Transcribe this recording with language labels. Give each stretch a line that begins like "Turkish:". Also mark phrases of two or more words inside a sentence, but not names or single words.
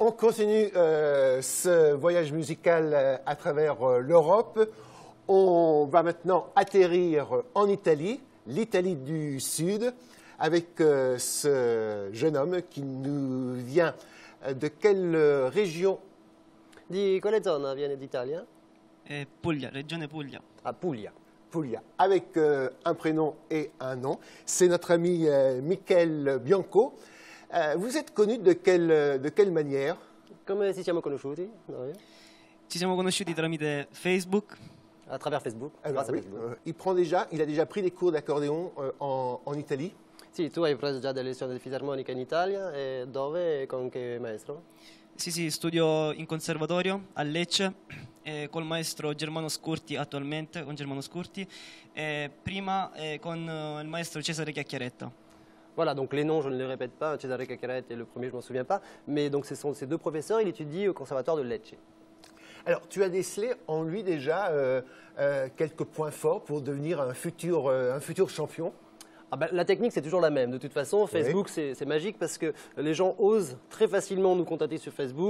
French: continue ce voyage musical à travers l'Europe. On va maintenant atterrir en Italie, l'Italie du Sud, avec ce jeune homme qui nous vient de quelle région?
Italian: Di quale zona viene d'Italia? Puglia, Regione Puglia. Ah, Puglia. Puglia,
French: avec un prénom et un nom. C'est notre ami Michel Bianco. Vous êtes connu de quelle manière?
Italian: Come ci siamo conosciuti? Noi? Ci siamo conosciuti tramite Facebook.
French: À travers Facebook. Alors, grâce à oui, Facebook. il a déjà pris des cours d'accordéon en Italie.
Italian: Sì, tu hai preso già delle lezioni di fisarmonica in Italia e dove e con che maestro? Sì, studio in conservatorio a Lecce col maestro Germano Scurti attualmente, con Germano Scurti, e prima con il maestro Cesare Chiacchieretta.
French: Voilà, donc les noms, je ne les répète pas, Cesare Caccarette et le premier, je ne m'en souviens pas, mais donc ce sont ces deux professeurs, il étudie au conservatoire de Lecce. Alors, tu as décelé en lui déjà quelques points forts pour devenir un futur champion. Ah ben, la technique, c'est toujours la même. De toute façon, Facebook, c'est magique parce que les gens osent très facilement nous contacter sur Facebook.